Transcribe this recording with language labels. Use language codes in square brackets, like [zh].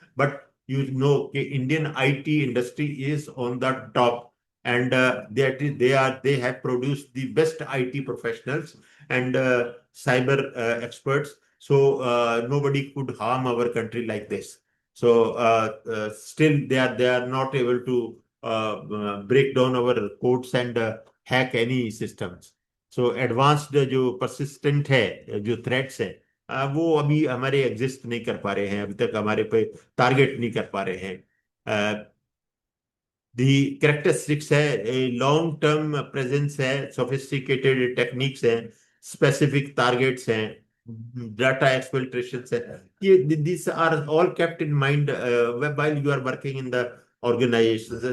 [en] But you know, Indian IT industry is on the top, and they have produced the best IT professionals and cyber experts. So nobody could harm our country like this. So still they are not able to break down our codes and hack any systems. So advanced [hi] जो persistent है, जो threats है, वो अभी हमारे exist नहीं कर पा रहे हैं, अभी तक हमारे पे टारगेट नहीं कर पा रहे हैं. [en] The characteristics [hi] है, [en] long term presence है, sophisticated techniques है, specific targets हैं, data exfiltrations है. These are all kept in mind while you are working in the organization.